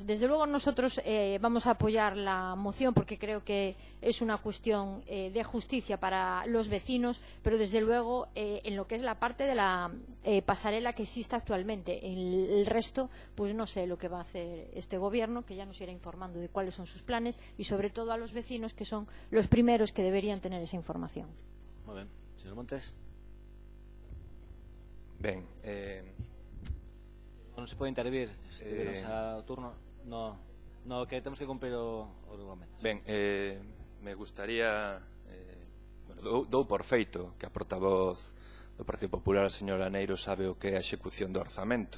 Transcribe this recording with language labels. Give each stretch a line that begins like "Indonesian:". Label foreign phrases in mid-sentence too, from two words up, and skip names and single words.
Spanish: Desde luego nosotros vamos a apoyar la moción porque creo que es una cuestión de justicia para los vecinos, pero desde luego en lo que es la parte de la pasarela que existe actualmente. En el resto, pues no sé lo que va a hacer este gobierno, que ya nos irá informando de cuáles son sus planes y sobre todo a los vecinos, que son los primeros que deberían tener esa información. Muy bien. Señor Montes.
Galician: Ben, non se pode intervir ao turno. No, que temos que cumprir o regulamento. Ben, me gustaría dou por feito que a portavoz do Partido Popular, a señora Neiro, sabe o que é a execución do orzamento.